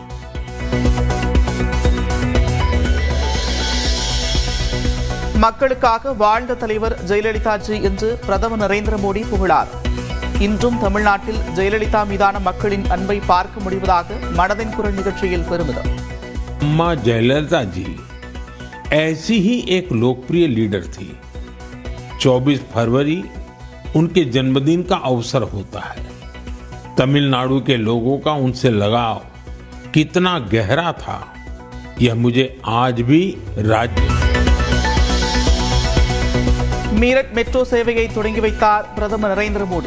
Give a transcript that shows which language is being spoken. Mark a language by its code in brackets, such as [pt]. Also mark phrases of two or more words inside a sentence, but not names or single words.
[ta] மக்களுக்காக வாழ்ந்த தலைவர் ஜெயலலிதாஜி என்று பிரதமர் நரேந்திர மோடி புகழார். இன்றும் தமிழ்நாட்டில் ஜெயலலிதா மீதான மக்களின் அன்பை பார்க்க முடிவதாக மனதின் குரல் நிகழ்ச்சியில் பெருமிதம். [hi] अम्मा जयललिता जी ऐसी ही एक लोकप्रिय लीडर थी. 24 फरवरी उनके जन्मदिन का अवसर होता है. तमिलनाडु के लोगों का उनसे लगाव कितना गहरा था, यह मुझे आज भी राज्य. [ta] மீரட் மெட்ரோ சேவையை தொடங்கி வைத்தார் பிரதமர் நரேந்திர மோடி.